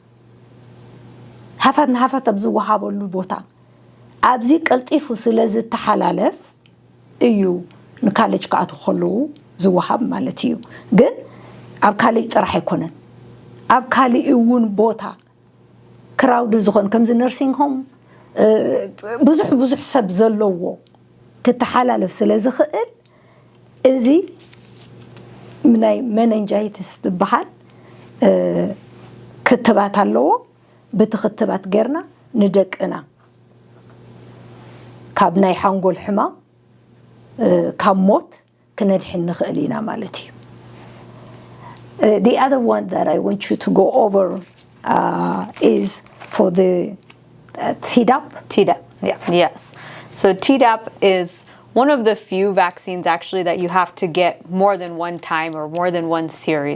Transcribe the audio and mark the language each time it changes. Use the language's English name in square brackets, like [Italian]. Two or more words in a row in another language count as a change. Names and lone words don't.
[Tigrinya] ሃፋት ንሃፋት ኣብ ዝወሃበሉ ቦታ ኣብዚ ቀልጢፉ ስለ ዝተሓላለፍ እዩ ንካሌጅ ከኣትዉ ከለዉ ዝወሃብ ማለት እዩ ግን ኣብ ካሌጅ ጥራሕ ኣይኮነን ኣብ ካሊእ እውን ቦታ ክራውድ ዝኾን ከምዚ [English] nursing home [Tigrinya] ብዙሕ ሰብ ዘለዎ ክትሓላለፍ ስለ ዝኽእል እዚ ናይ መንንጃይተስ ዝበሃል ክትባት ኣለዎ በቲ ክትባት ገርና ንደቅና ካብ ናይ ሓንጎል ሕማም ካብ ሞት ክነድሕን ንኽእል ኢና ማለት እዩ [English] The other one that I want you to go over is for the Tibeb. Tibeb, yeah. Yes. So Tibeb is one of the few vaccines actually that you have to get more than one time or more than one series.